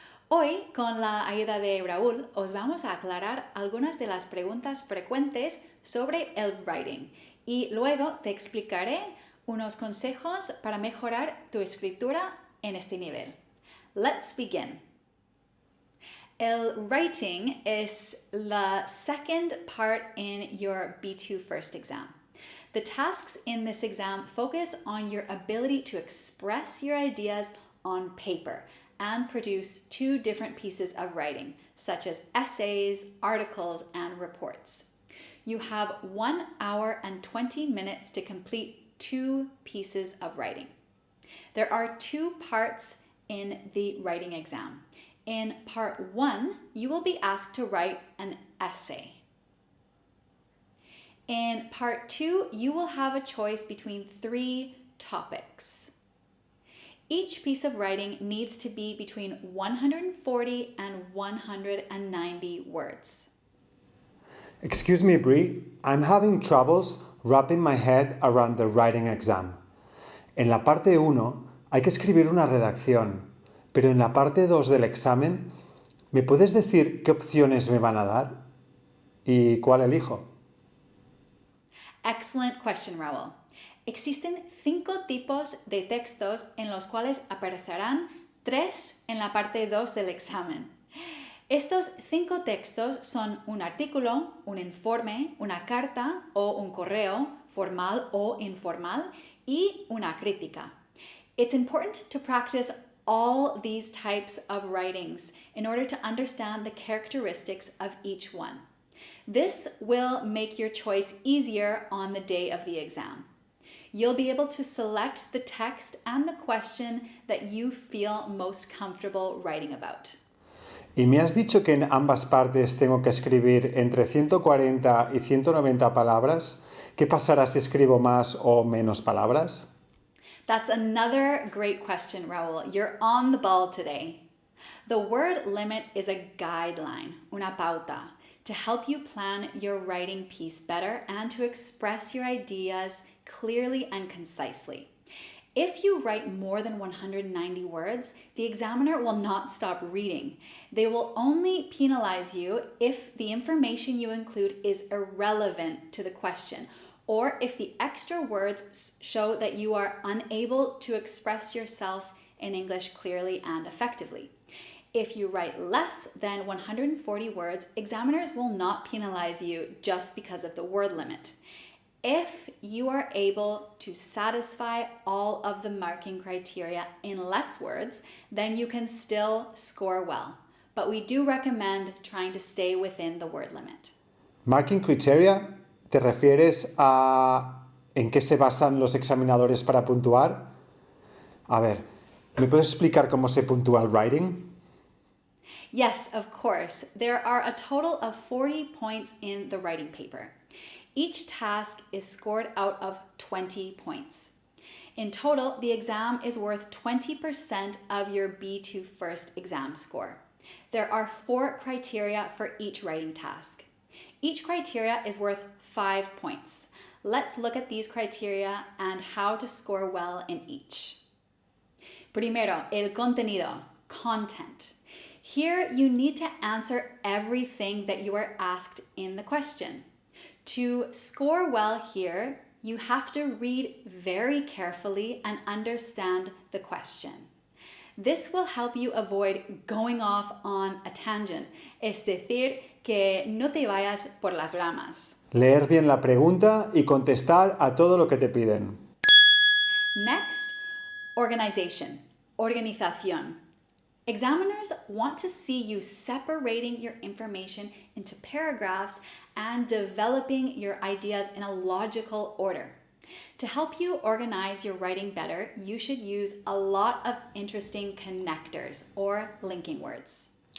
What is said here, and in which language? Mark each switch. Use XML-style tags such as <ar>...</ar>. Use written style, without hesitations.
<es>Hoy, con la ayuda de Raúl, os vamos a aclarar algunas de las preguntas frecuentes sobre el writing y luego te explicaré unos consejos para mejorar tu escritura en este nivel.</es> <en>Let's begin. El writing is the second part in your B2 First exam. The tasks in this exam focus on your ability to express your ideas on paper and produce two different pieces of writing, such as essays, articles, and reports. You have 1 hour and 20 minutes to complete 2 pieces of writing. There are 2 parts in the writing exam. In part 1, you will be asked to write an essay. In part 2, you will have a choice between 3 topics. Each piece of writing needs to be between 140 and 190 words. Excuse me, Brie, I'm having troubles wrapping my head around the writing exam.</en> <es>En la parte 1 hay que escribir una redacción, pero en la parte 2 del examen, ¿me puedes decir qué opciones me van a dar? ¿Y cuál elijo?</es> <en>Excellent question, Raúl.</en> <es>Existen 5 tipos de textos en los cuales aparecerán 3 en la parte 2 del examen. Estos 5 textos son un artículo, un informe, una carta o un correo, formal o informal, y una crítica.</es> <en>It's important to practice all these types of writings in order to understand the characteristics of each one. This will make your choice easier on the day of the exam. You'll be able to select the text and the question that you feel most comfortable writing about.</en> <es>¿Y me has dicho que en ambas partes tengo que escribir entre 140 y 190 palabras? ¿Qué pasará si escribo más o menos palabras?</es> <en>That's another great question, Raúl. You're on the ball today. The word limit is a guideline,</en> <es>una pauta,</es> <en>to help you plan your writing piece better and to express your ideas clearly and concisely. If you write more than 190 words, the examiner will not stop reading. They will only penalize you if the information you include is irrelevant to the question, or if the extra words show that you are unable to express yourself in English clearly and effectively. If you write less than 140 words, examiners will not penalize you just because of the word limit. If you are able to satisfy all of the marking criteria in less words, then you can still score well. But we do recommend trying to stay within the word limit.</en> <es>Marking criteria, ¿te refieres a en qué se basan los examinadores para puntuar? A ver, ¿me puedes explicar cómo se puntúa el writing?</es> <en>Yes, of course. There are a total of 40 points in the writing paper. Each task is scored out of 20 points. In total, the exam is worth 20% of your B2 First exam score. There are 4 criteria for each writing task. Each criteria is worth 5 points. Let's look at these criteria and how to score well in each.</en> <es>Primero, el contenido,</es> <en>content. Here, you need to answer everything that you are asked in the question. To score well here, you have to read very carefully and understand the question. This will help you avoid going off on a tangent,</en> <es>es decir, que no te vayas por las ramas. Leer bien la pregunta y contestar a todo lo que te piden.</es> <en>Next, organization, organización. Examiners want to see you separating your information into paragraphs and developing your ideas in a logical order. To help you organize your writing better, you should use a lot of interesting connectors or linking words.</en>